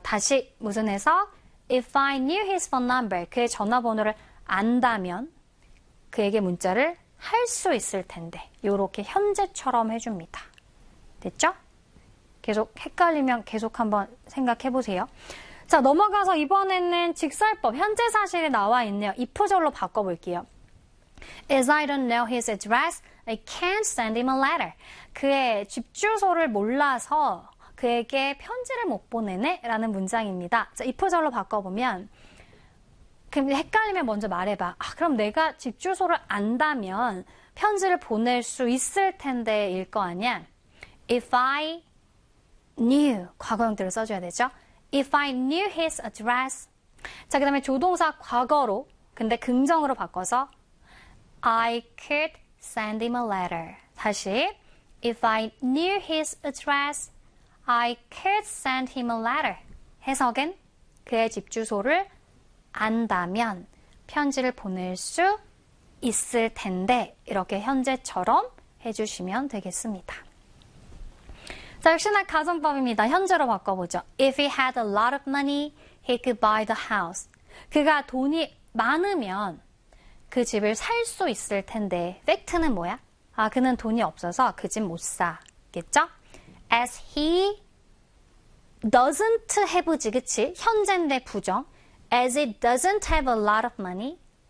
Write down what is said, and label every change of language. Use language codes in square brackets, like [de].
[ko] 다시 무슨 해석? [en] If I knew his phone number, [ko] 그의 전화번호를 안다면 그에게 문자를 할수 있을 텐데. 요렇게 현재처럼 해줍니다. 됐죠? 계속 헷갈리면 계속 한번 생각해 보세요. 자, 넘어가서 이번에는 직설법. 현재 사실이 나와 있네요. 이프절로 바꿔볼게요. [en] As I don't know his address, I can't send him a letter. [ko] 그의 집 주소를 몰라서 그에게 편지를 못 보내네? 라는 문장입니다. 자, 이프절로 바꿔보면. 그럼 헷갈리면 먼저 말해봐. 아, 그럼 내가 집 주소를 안다면 편지를 보낼 수 있을 텐데 일거 아니야? [en] If I knew, [ko] 과거형태로 써줘야 되죠? [en] If I knew his address. [ko] 자, 그 다음에 조동사 과거로, 근데 긍정으로 바꿔서 [en] I could send him a letter. 다시, if I knew his address, I could send him a letter. [ko] 해석은 그의 집 주소를 안다면 편지를 보낼 수 있을 텐데, 이렇게 현재처럼 해주시면 되겠습니다. 자, 역시나 가정법입니다. 현재로 바꿔보죠. [en] If he had a lot of money, he could buy the house. [ko] 그가 돈이 많으면 그 집을 살수 있을 텐데, 팩트는 뭐야? 아, 그는 돈이 없어서 그집못 사겠죠? [en] As he doesn't have, 그치? [ko] 현재인데 부정. [en] As it doesn't have a lot of money.